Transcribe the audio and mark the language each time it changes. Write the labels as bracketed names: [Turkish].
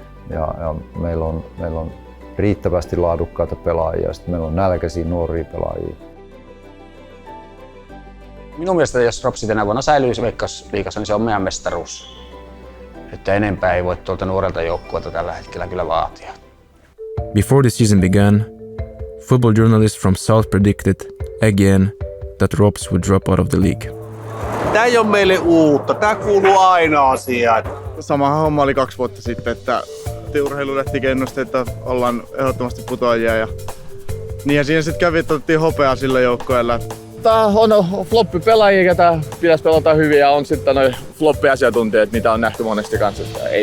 [Finnish] Ja meillä on riittävästi laadukkaita pelaajia ja sitten meillä on nälkäisiä nuoria pelaajia. Minun mielestä jos Ropsi tänä vuonna säilyisi Veikkausliigassa, niin se on meidän mestaruus. Että enempää ei voi tuolta nuorelta joukkueelta tällä hetkellä kyllä vaatia. [English] Before the season began, football journalists from South predicted again that Rops would drop out of the league. [Finnish] Tää ei ole meille uutta, tää kuuluu aina asiaan. Samahan homma oli 2 vuotta sitten, että urheilulehti ennusti, että ollaan ehdottomasti putoajia. Ja niinhän siinä sitten kävi, että otettiin hopeaa sillä joukkueella. Tää on floppi-pelaajia, ketä pitäisi pelata hyvin ja on sitten noin floppi-asiantuntijat, mitä on nähty monesti kanssa.